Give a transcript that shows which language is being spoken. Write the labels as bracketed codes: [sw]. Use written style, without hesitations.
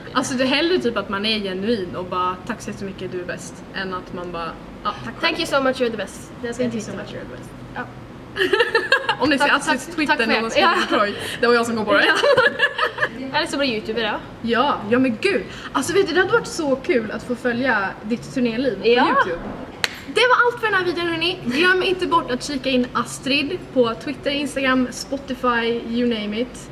[sv] Alltså det är hellre typ att man är genuin och bara tack så mycket, du är bäst, än att man bara tack. [en] Thank you so much, you're the best. Thank you so much, you're the best. [sv] Ja. Om ni ser Astrids Twitter när man skriver på Troy, det var jag som går på det. Eller så blir YouTuber då. Ja, men gud. Alltså vet du, det hade varit så kul att få följa ditt turnéliv på YouTube. Det var allt för den här videon, hörni. Glöm inte bort att kika in Astrid på Twitter, Instagram, Spotify, [en] you name it.